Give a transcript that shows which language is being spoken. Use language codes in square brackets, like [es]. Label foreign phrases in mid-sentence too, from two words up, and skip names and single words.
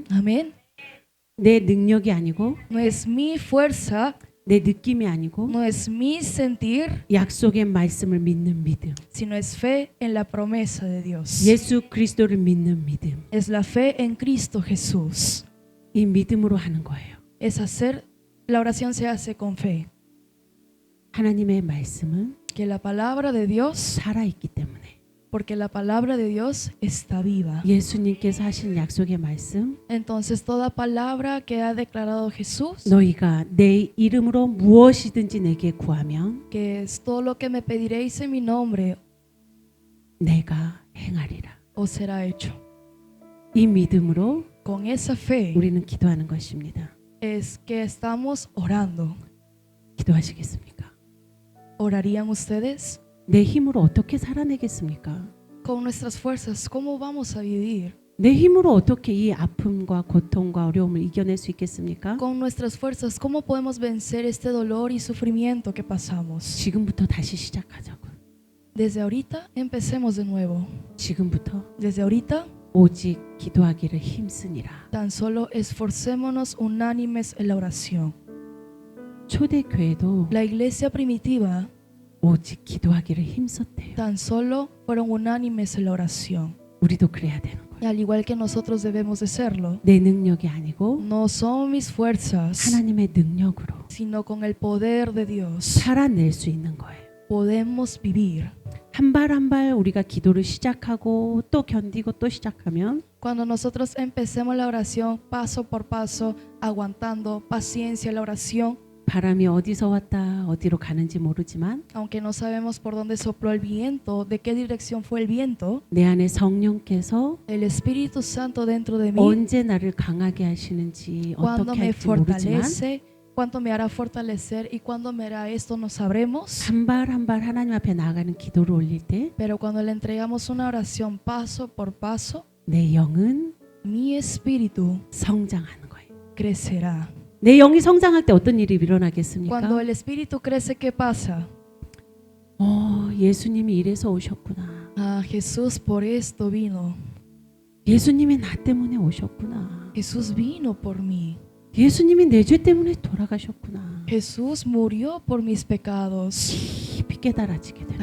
[es] Amén. [ko] 내 능력이 아니고 [es] No es mi fuerza, [ko] 내 느낌이 아니고 [es] no es mi sentir, [ko] 약속의 말씀을 믿는 믿음. [es] sino es fe en la promesa de Dios. [ko] 예수 그리스도를 믿는 믿음. [es] Es la fe en Cristo Jesús. [ko] 이 믿음으로 하는 거예요. [es] Es hacer, la oración se hace con fe. [ko] 하나님의 말씀은 [es] Que la palabra de Dios, [ko] 살아있기 때문에 [es] porque la palabra de Dios está viva. [ko] 예수님께서 하신 약속의 말씀 [es] Entonces toda palabra que ha declarado Jesús, [ko] 너희가 내 이름으로 무엇이든지 내게 구하면 [es] que es todo lo que me pediréis en mi nombre, [ko] 내가 행하리라. [es] os será hecho. [ko] 이 믿음으로 [es] Con esa fe [ko] 우리는 기도하는 것입니다. [es] es que estamos orando. [ko] 기도하시겠습니까? [es] ¿Orarían ustedes? [ko] 내 힘으로 어떻게 살아내겠습니까? [es] Con nuestras fuerzas, ¿cómo vamos a vivir? [ko] 내 힘으로 어떻게 이 아픔과 고통과 어려움을 이겨낼 수 있겠습니까? [es] Con nuestras fuerzas, ¿cómo podemos vencer este dolor y sufrimiento que pasamos? [ko] 지금부터 다시 시작하자고. [es] Desde ahorita empecemos de nuevo. [ko] 지금부터 [es] Desde ahorita [ko] 오직 기도하기를 힘쓰니라. [es] Tan solo esforcémonos unánimes en la oración. [ko] 초대교회도 [es] La iglesia primitiva [ko] 오직 기도하기를 힘썼대요. [es] tan solo fueron unánimes en la oración. [ko] 우리도 그래야 되는 거예요. [es] Y al igual que nosotros debemos de serlo, [ko] 내 능력이 아니고 [es] no son mis fuerzas, [ko] 하나님의 능력으로 [es] sino con el poder de Dios [ko] 살아낼 수 있는 거예요. [es] podemos vivir. [ko] 한 발 한 발 우리가 기도를 시작하고 또 견디고 또 시작하면 [es] Cuando nosotros empecemos la oración paso por paso, aguantando paciencia la oración, [ko] 바람이 어디서 왔다 어디로 가는지 모르지만 [es] aunque no sabemos por dónde sopló el viento, de qué dirección fue el viento, [ko] 내 안에 성령께서 [es] el Espíritu Santo dentro de mí, [ko] 언제 나를 강하게 하시는지 [es] cuando [ko] 어떻게 [es] me [ko] 할지 모르지만 [es] fortalece, cuando me hará fortalecer y cuando me hará esto no sabremos. [ko] 한 발 한 발 하나님 앞에 나아가는 기도를 올릴 때 내 [es] Pero cuando le entregamos una oración paso por paso, [ko] 영은 [es] mi espíritu [ko] 성장하는 거예요. [es] crecerá. [ko] 내 영이 성장할 때 어떤 일이 [es] Cuando [ko] 일어나겠습니까? [es] el espíritu crece, ¿qué pasa? [ko] 예수님이 이래서 오셨구나. [es] Ah, Jesús por esto vino. [ko] 예수님이 나 때문에 오셨구나. [es] Jesús vino por mí. [ko] 예수님이 내 죄 때문에 돌아가셨구나. [es] Jesús murió por mis pecados. [ko] 깊이 깨달아지게 돼요.